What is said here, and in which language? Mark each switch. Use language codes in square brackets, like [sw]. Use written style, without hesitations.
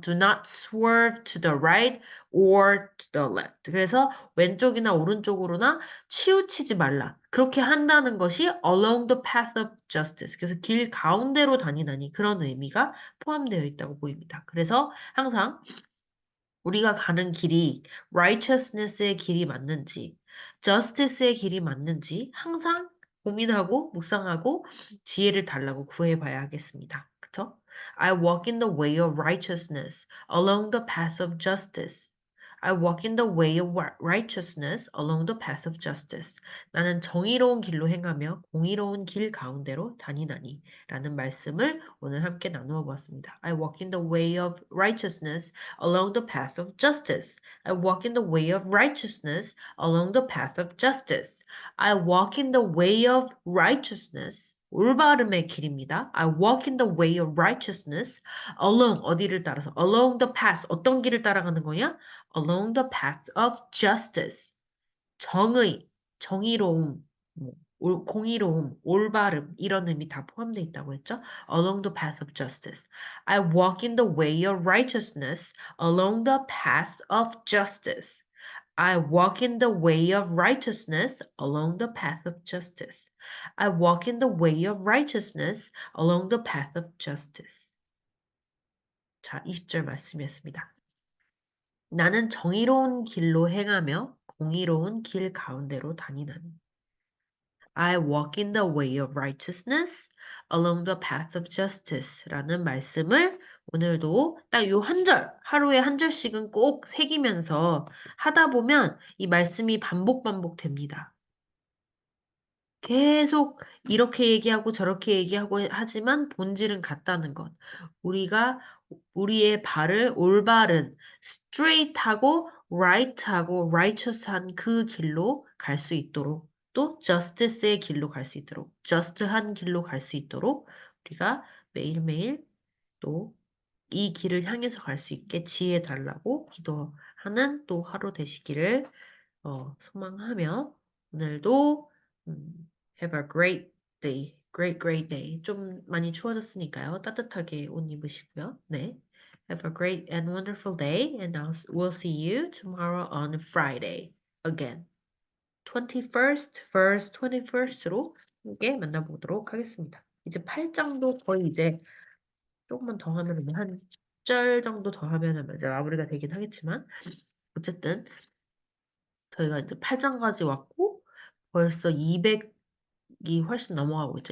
[en] Do not swerve to the right or to the left. [ko] 그래서 왼쪽이나 오른쪽으로나 치우치지 말라. 그렇게 한다는 것이 [en] along the path of justice. [ko] 그래서 길 가운데로 다니다니 그런 의미가 포함되어 있다고 보입니다. 그래서 항상 우리가 가는 길이 righteousness의 길이 맞는지, justice의 길이 맞는지 항상 고민하고 묵상하고 지혜를 달라고 구해봐야 하겠습니다. 그쵸? [en] I walk in the way of righteousness along the path of justice. I walk in the way of righteousness along the path of justice. [ko] 나는 정의로운 길로 행하며 공의로운 길 가운데로 다니나니 라는 말씀을 오늘 함께 나누어 보았습니다. [en] I walk in the way of righteousness along the path of justice. I walk in the way of righteousness along the path of justice. I walk in the way of righteousness. [ko] 올바름의 길입니다. [en] I walk in the way of righteousness along [ko] 어디를 따라서 [en] along the path [ko] 어떤 길을 따라가는 거냐? [en] Along the path of justice. [ko] 정의, 정의로움, 공의로움, 올바름 이런 의미 다 포함되어 있다고 했죠. [en] Along the path of justice. I walk in the way of righteousness along the path of justice. I walk in the way of righteousness along the path of justice. I walk in the way of righteousness along the path of justice. [ko] 자, 20절 말씀이었습니다. 나는 정의로운 길로 행하며 공의로운 길 가운데로 다니나니. [en] I walk in the way of righteousness along the path of justice [ko] 라는 말씀을 오늘도 딱 요 한 절, 하루에 한 절씩은 꼭 새기면서 하다 보면 이 말씀이 반복됩니다. 계속 이렇게 얘기하고 저렇게 얘기하고 하지만 본질은 같다는 것. 우리가 우리의 발을 올바른 straight하고 right하고 righteous한 그 길로 갈 수 있도록 또 justice의 길로 갈 수 있도록 just한 길로 갈 수 있도록 우리가 매일매일 또 이 길을 향해서 갈 수 있게 지혜 달라고 기도하는 또 하루 되시기를 소망하며 오늘도 [en] have a great day. great day. [ko] 좀 많이 추워졌으니까요. 따뜻하게 옷 입으시고요. 네. [en] Have a great and wonderful day and we'll see you tomorrow on Friday again. 21st, verse 21st [ko] 로 함께 만나보도록 하겠습니다. 이제 8장도 거의 이제 조금만 더 하면 한 10절 정도 더 하면 이제 마무리가 되긴 하겠지만 어쨌든 저희가 이제 8장까지 왔고 벌써 200이 훨씬 넘어가고 있죠.